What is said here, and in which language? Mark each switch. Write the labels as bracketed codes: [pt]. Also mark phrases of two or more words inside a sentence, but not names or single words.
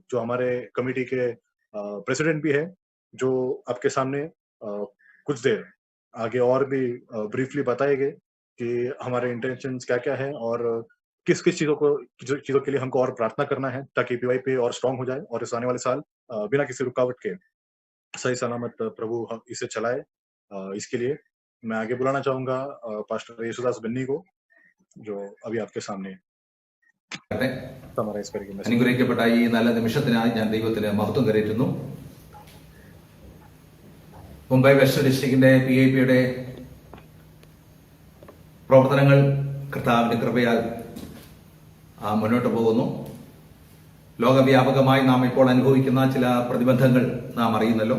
[hi] जो हमारे कमेटी के प्रेसिडेंट भी है, जो आपके सामने कुछ देर आगे और भी ब्रीफली बताएंगे कि हमारे इंटेंशंस क्या क्या है और किस किस चीजों के लिए हमको और प्रार्थना करना है, ताकि पीवाईपी और स्ट्रांग हो जाए और इस आने वाले साल बिना किसी रुकावट के सही सलामत प्रभु इसे चलाए। इसके लिए मैं आगे बुलाना चाहूंगा पास्टर यशुदास बन्नी को, जो अभी आपके सामने समराइज करेंगे। [ml] അനുഗ്രഹിക്കപ്പെട്ട ഈ നല്ല നിമിഷത്തിനായി ഞാൻ ദൈവത്തിന് മഹത്വം കരയറ്റുന്നു. മുംബൈ വെസ്റ്റ് ഡിസ്ട്രിക്റ്റിന്റെ PIPയുടെ പ്രവർത്തനങ്ങൾ കർത്താവിന്റെ കൃപയാൽ മുന്നോട്ട് പോകുന്നു. ലോകവ്യാപകമായി നാം ഇപ്പോൾ അനുഭവിക്കുന്ന ചില പ്രതിബന്ധങ്ങൾ നാം അറിയുന്നല്ലോ.